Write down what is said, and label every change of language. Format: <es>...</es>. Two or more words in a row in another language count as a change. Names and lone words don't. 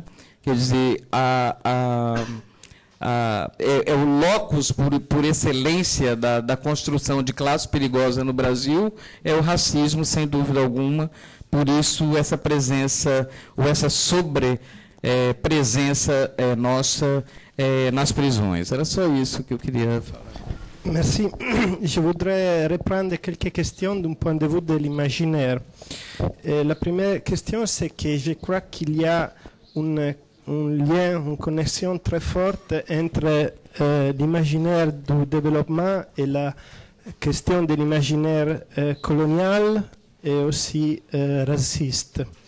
<pt>Quer dizer, é o locus por excelência da construção de classe perigosa no Brasil, é o racismo, sem dúvida alguma. Por isso, essa presença, ou essa presença nossa nas prisões. Era só isso que eu queria falar.</pt> <fr>Merci. Je voudrais reprendre quelques questions d'un point de vue de l'imaginaire. La première question, c'est que je crois qu'il y a un lien, une connexion très forte entre l'imaginaire du développement et la question de l'imaginaire colonial et aussi raciste.</fr>